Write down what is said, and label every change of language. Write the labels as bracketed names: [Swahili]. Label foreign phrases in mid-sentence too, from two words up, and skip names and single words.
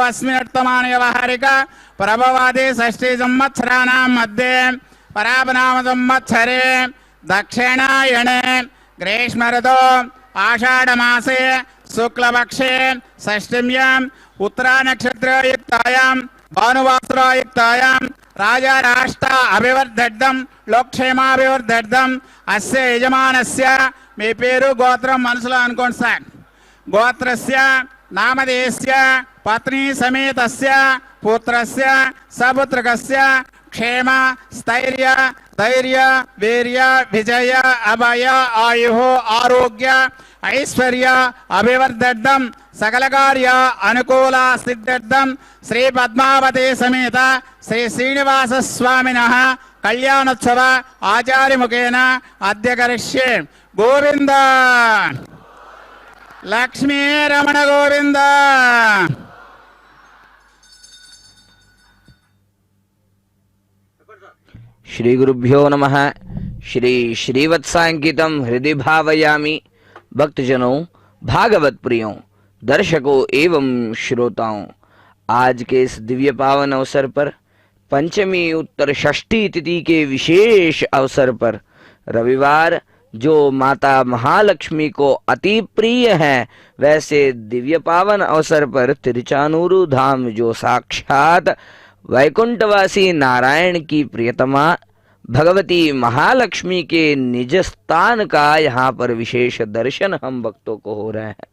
[Sanskrit] अस्मिन्नर्थमाने व्यवहारिक प्रभवादे षष्ठी संवत्सराणां मध्ये पराभनाम संवत्सरे दक्षिणायणे ग्रीष्म ऋतौ आषाढ़ मासे शुक्लपक्षे षष्ठीयां उत्तरा नक्षत्रयुक्तायां भानुवासरयुक्तायां राजा राष्ट्र अभिवर्धर्थं लोकक्षेमाभिवर्धर्थं अस्य यजमानस्य [Telugu] మీ పేరు గోత్రం మనసులో అనుకోండి సార్. [Sanskrit] गोत्रस्य नामधेयस्य पत्नि समेतस्य पुत्रस्य सपुत्रकस्य क्षेम स्थैर्य धैर्य वीर्य विजय अभय आयु आरोग्य ऐश्वर्य अभिवर्धर्थं सकल कार्य अनुकूल सिद्ध्यर्थं श्री पद्मावती समेत श्री श्रीनिवास स्वामिनः कल्याणोत्सव आचार्य मुखेन अद्य करिष्ये। गोविंद लक्ष्मी रमण गोविंद। श्री गुरुभ्यो नमः। श्री श्रीवत्सांकितम हृदय भावयामि। [Hindi] भक्तजनों, भागवत प्रियों, दर्शकों एवं श्रोताओं, आज के इस दिव्य पावन अवसर पर पंचमी उत्तर षष्ठी तिथि के विशेष अवसर पर रविवार जो माता महालक्ष्मी को अति प्रिय है, वैसे दिव्य पावन अवसर पर तिरुचानूरू धाम जो साक्षात वैकुंठवासी नारायण की प्रियतमा भगवती महालक्ष्मी के निज स्थान का यहाँ पर विशेष दर्शन हम भक्तों को हो रहे हैं।